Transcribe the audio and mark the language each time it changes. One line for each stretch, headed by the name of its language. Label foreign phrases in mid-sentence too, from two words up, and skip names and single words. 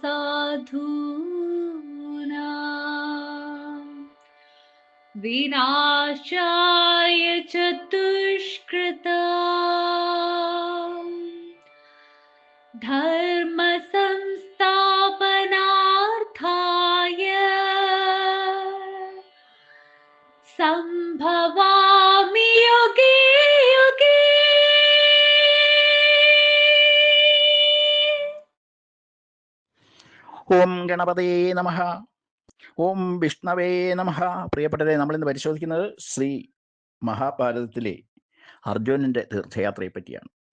Sanskrit: साधूनां विनाशाय च दुष्कृतां, धर्म संस्थापनार्थाय संभवामि युगे युगे। ഓം ഗണപതേ നമഃ. ഓം വിഷ്ണവേ നമഃ.
Malayalam: പ്രിയപ്പെട്ടവരെ, നമ്മളിന്ന് പരിശോധിക്കുന്നത് ശ്രീ മഹാഭാരതത്തിലെ അർജുനന്റെ തീർത്ഥയാത്രയെ പറ്റിയാണ്.